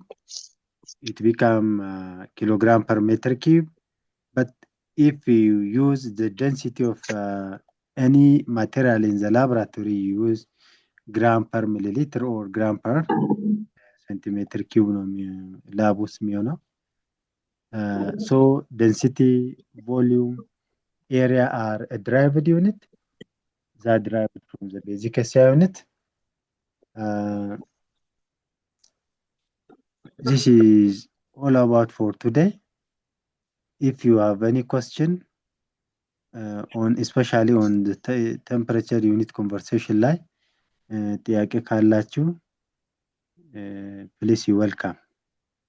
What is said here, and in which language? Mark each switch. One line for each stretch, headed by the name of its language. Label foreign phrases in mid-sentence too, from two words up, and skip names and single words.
English: It become kilogram per meter cube. But if you use the density of any material in the laboratory, you use gram per milliliter or gram per centimeter cube
Amharic: lab ውስጥ የሚሆነው
English: So density, volume, area are a derived unit that derived from the basic SI unit. This is all about for today. If you have any question on especially on the temperature unit conversation
Amharic: ላይ ጥያቄ ካላችሁ
English: please you welcome.